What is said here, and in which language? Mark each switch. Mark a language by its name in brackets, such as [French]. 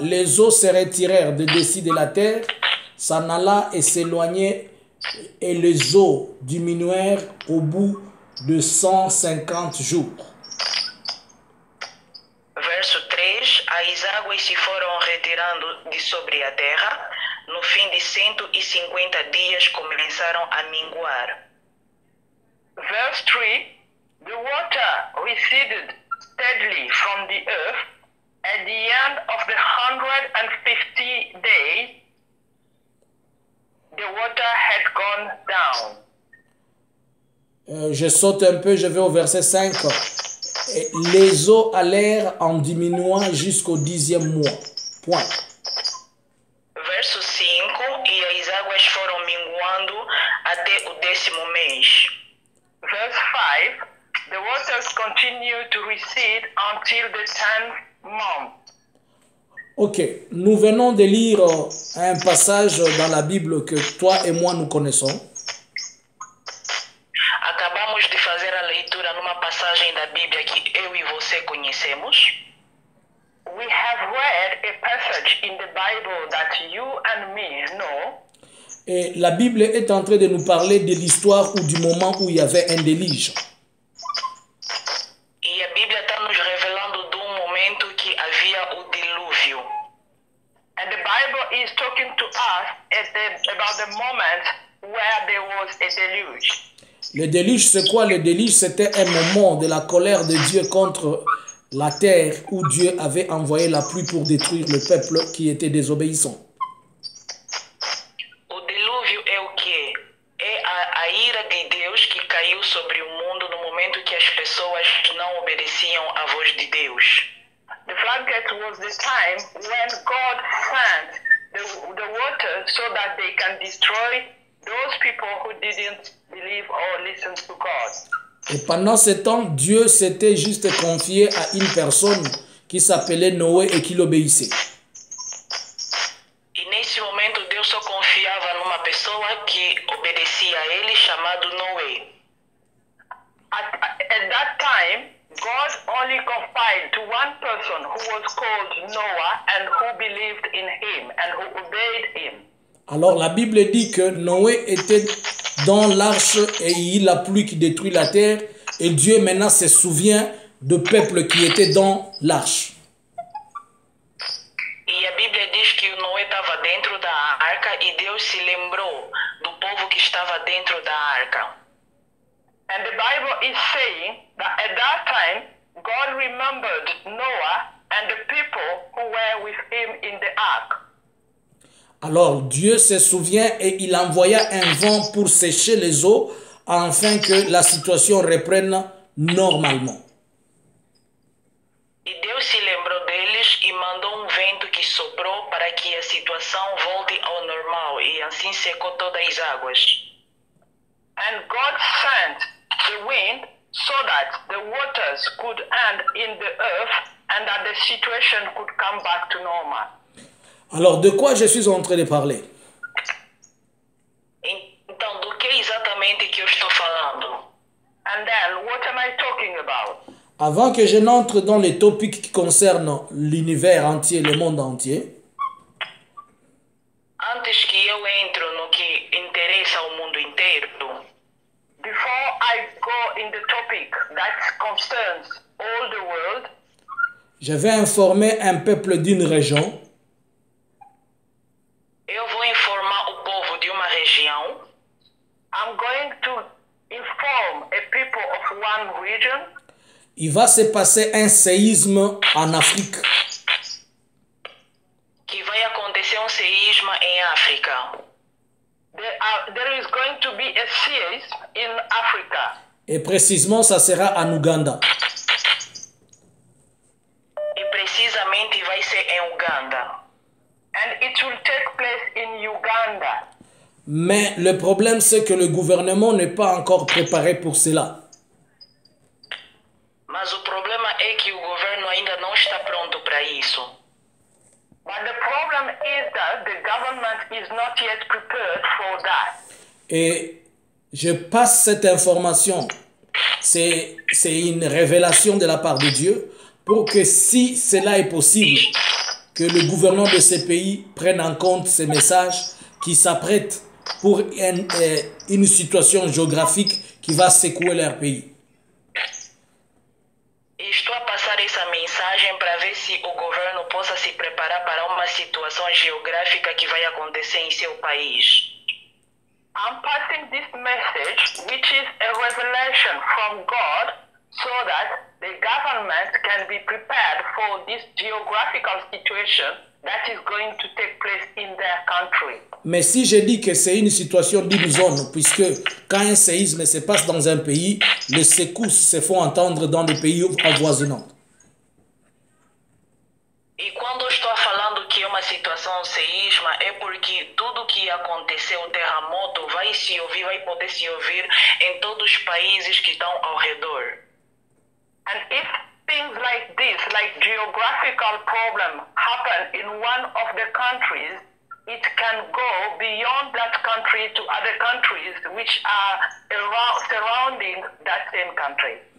[French] Les eaux se retirèrent de dessus de la terre, s'en alla et s'éloignaient, et les eaux diminuèrent au bout de 150 jours. [Portuguese] Verso 3. As águas se foram retirando de sobre a terra. No fim de 150 dias começaram a minguar. [English] Verse 3. The water receded steadily from the earth. At the end of the 150 days, the water had gone down. [French] Je saute un peu, je vais au verset 5. Et les eaux allèrent en diminuant jusqu'au 10e mois. Point. [Portuguese] Verso 5. E as águas foram minguando até o 10º mês. [English] Verse 5. The waters continued to recede until the 10th month. [French] Ok, nous venons de lire un passage dans la Bible que toi et moi nous connaissons. [Portuguese] Acabamos de fazer a leitura numa passagem da Bíblia que eu e você conhecemos. [English] We have read a passage in the Bible that you and me know. [French] Et la Bible est en train de nous parler de l'histoire ou du moment où il y avait un déluge. [Portuguese] E a Bíblia está nos revelando do momento que havia o dilúvio. [English] And the Bible is talking to us about the moment where there was a deluge. [French] Le déluge, c'est quoi? Le déluge, c'était un moment de la colère de Dieu contre la terre où Dieu avait envoyé la pluie pour détruire le peuple qui était désobéissant. [Portuguese] O dilúvio é o quê? É a ira de Deus que caiu sobre o mundo no momento que as pessoas não obedeciam à voz de Deus. [English] The floodgate was the time when God sent the water so that they can destroy those people who didn't believe or listen to God. [French] Et pendant ce temps, Dieu s'était juste confié à une personne qui s'appelait Noé et qui l'obéissait. [Portuguese] E nesse momento Deus só confiava numa pessoa que obedecia a ele, chamado Noé. [English] At that time, God God only confined to one person who was called Noah and who believed in him and who obeyed him. [French] Alors la Bible dit que Noé était dans l'arche et il y a la pluie qui détruit la terre et Dieu maintenant se souvient de peuple qui était dans l'arche. [Portuguese] E a Bíblia diz que Noé estava dentro da arca e Deus se lembrou do povo que estava dentro da arca. [English] And the Bible is saying that at that time God remembered Noah and the people who were with him in the ark. [French] Alors Dieu se souvient et il envoya un vent pour sécher les eaux afin que la situation reprenne normalement. [Portuguese] E Deus se lembrou deles e mandou vento que soprou para que a situação volte ao normal e assim secou todas as águas. [English] And God sent the wind so that the waters could end in the earth and that the situation could come back to normal. [French] Alors de quoi je suis en train de parler? [Portuguese] Então, do que exatamente que eu estou falando? [English] And then, what am I talking about? [French] Avant que je n'entre dans les topics qui concernent l'univers entier, le monde entier, [Portuguese] Antes que eu entro no que interessa ao mundo inteiro, [English] before I go in the topic that concerns all the world, [French] je vais informer un peuple d'une région [Portuguese] eu vou informar o povo de uma região. [English] I'm going to inform a people of one region. [French] il va se passer un séisme en Afrique. [Portuguese] Que vai acontecer séisme em África. [English] There is going to be a siege in Africa. [French] Et précisément, ça sera en Ouganda. [Portuguese] E precisamente vai ser em Uganda. [English] And it will take place in Uganda. [French] Mais le problème, c'est que le gouvernement n'est pas encore préparé pour cela. [Portuguese] Mas o problema é que o governo ainda não está pronto para isso. [English] But the problem is that the government is not yet prepared for that. [French] Et je passe cette information. C'est une révélation de la part de Dieu pour que si cela est possible, que le gouvernement de ces pays prenne en compte ces messages qui s'apprêtent pour une situation géographique qui va secouer leur pays. [Portuguese] Estou a passar essa mensagem para ver se o governo possa se preparar para uma situação geográfica que vai acontecer em seu país. [English] I'm passing this message, which is a revelation from God, so that the government can be prepared for this geographical situation that is going to take place in their country. [French] Mais si je dis que c'est une situation d'une zone, puisque quand un séisme se passe dans un pays, les secousses se font entendre dans les pays avoisinants. [Portuguese] E quando eu estou falando que é uma situação seísma, é porque tudo que aconteceu, o terremoto, vai se ouvir, vai poder se ouvir em todos os países que estão ao redor. [English] And if things like this, like geographical problem, happen in one of the countries, it can go beyond that country to other countries which are surrounding that same country.